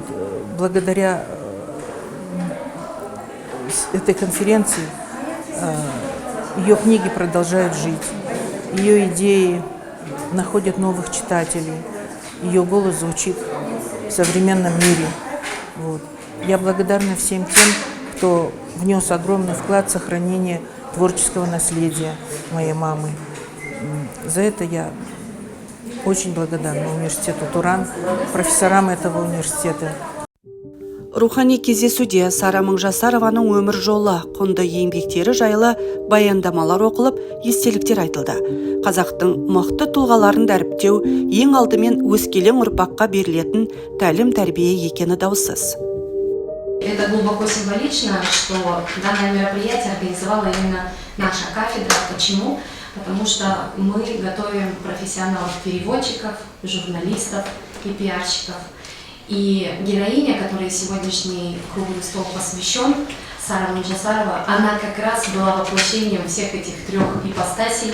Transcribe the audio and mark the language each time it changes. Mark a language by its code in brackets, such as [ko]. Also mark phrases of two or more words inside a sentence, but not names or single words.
[ru] Благодаря этой конференции ее книги продолжают жить, ее идеи находят новых читателей, ее голос звучит в современном мире. Вот. Я благодарна всем тем, кто внес огромный вклад в сохранение творческого наследия моей мамы. За это я очень благодарна университету Туран, профессорам этого университета. [kk] Рухани кездесуде Сара Мыңжасарованың өмір жолы, құнды еңбектері жайлы баяндамалар оқылып, естеліктер айтылды. Қазақтың мықты тұлғаларын дәріптеу ең алдымен өскелең ұрпаққа берілетін тәлім-тәрбие екені даусыз. [ru] Это глубоко символично, что данное мероприятие организовала именно наша кафедра. Почему? Потому что мы готовим профессионалов-переводчиков, журналистов и пиарщиков. И героиня, которой сегодняшний круглый стол посвящен, Сара Мыңжасарова, она как раз была воплощением всех этих 3 ипостасей.